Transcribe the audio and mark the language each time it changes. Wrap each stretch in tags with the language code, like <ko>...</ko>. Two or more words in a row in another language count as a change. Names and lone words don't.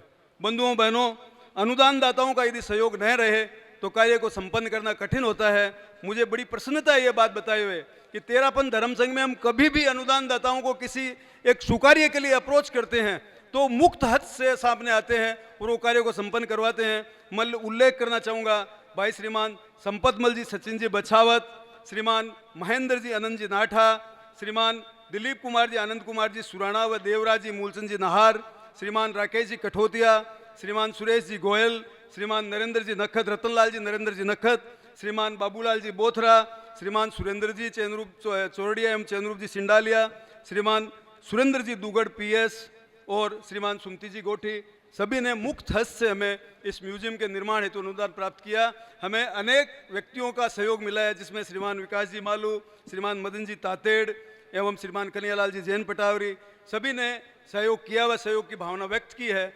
<hi>बंधुओं बहनों, अनुदान दाताओं का यदि सहयोग न रहे तो कार्य को संपन्न करना कठिन होता है। मुझे बड़ी प्रसन्नता है ये बात बताए हुए कि तेरापन धर्म संघ में हम कभी भी अनुदान दाताओं को किसी एक सुकार्य के लिए अप्रोच करते हैं तो मुक्त हद से सामने आते हैं और वो कार्य को संपन्न करवाते हैं। मैं उल्लेख करना चाहूँगा भाई श्रीमान संपतमल जी सचिन जी बछावत, श्रीमान महेंद्र जी अनंत जी नाठा, श्रीमान दिलीप कुमार जी आनंद कुमार जी सुराणा व देवराज जी मूलचंद जी नहार, श्रीमान राकेश जी कठोतिया, श्रीमान सुरेश जी गोयल, श्रीमान नरेंद्र जी नखत, रतनलाल जी नरेंद्र जी नखत, श्रीमान बाबूलाल जी बोथरा, श्रीमान सुरेंद्र जी चैनरूप चौरडिया एवं चैनरूप जी सिंडालिया, श्रीमान सुरेंद्र जी दुगड़ पीएस और श्रीमान सुमती जी गोठी, सभी ने मुक्त हस्त से हमें इस म्यूजियम के निर्माण हेतु अनुदान प्राप्त किया। हमें अनेक व्यक्तियों का सहयोग मिला है, जिसमें श्रीमान विकास जी मालू, श्रीमान मदन जी तातेड़ एवं श्रीमान कन्हैयालाल जी जैन पटावरी, सभी ने सहयोग किया व सहयोग की भावना व्यक्त की है।</hi>